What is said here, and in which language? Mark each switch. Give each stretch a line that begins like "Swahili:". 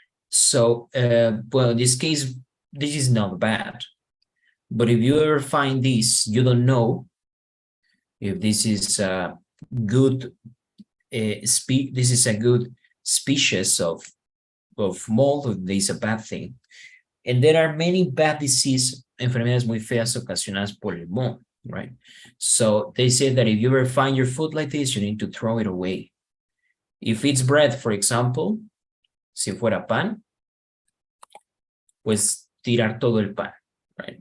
English: So, well, in this case, this is not bad. But if you ever find this, you don't know if this is a good this is a good species of mold, or this is a bad thing. And there are many bad diseases
Spanish: enfermedades muy feas ocasionadas por el moho, right?
English: So they say that if you ever find your food like this, you need to throw it away. If it's bread, for example,
Spanish: si fuera pan, pues tirar todo el pan,
English: right?